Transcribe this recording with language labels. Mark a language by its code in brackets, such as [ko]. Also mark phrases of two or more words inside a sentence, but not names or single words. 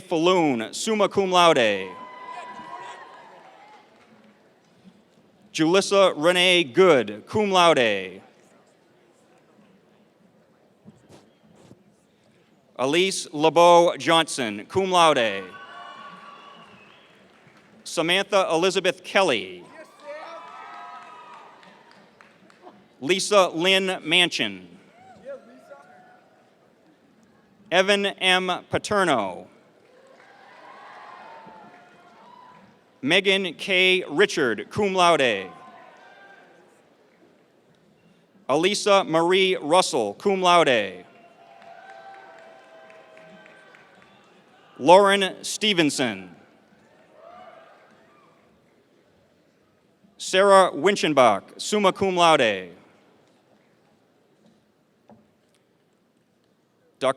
[la] Falloon, summa cum laude. Julissa Renee Good, cum laude. Elise LeBeau Johnson, cum laude. [en] Samantha Elizabeth Kelly. Lisa Lynn Manchin. Evan M. Paterno. Megan K. Richard, [la] cum laude. Elisa Marie Russell, cum laude. [en] Lauren Stevenson. [la] Sarah Winchenbach, summa cum laude. [en] Dr.